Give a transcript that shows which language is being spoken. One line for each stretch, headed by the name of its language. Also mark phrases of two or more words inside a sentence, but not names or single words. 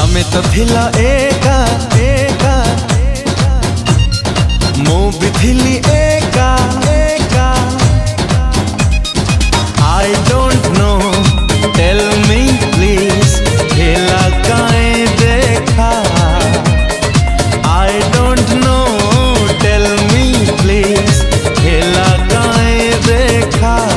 Odia: ତ ଥିଲା ଏକା ଏକା ମୁଁ ବି ଥିଲି ଏକା ଏକା
English: I don't know tell me please
Bhojpuri: खेला काहे देखा
English: I don't know tell me please
Bhojpuri: खेला काहे देखा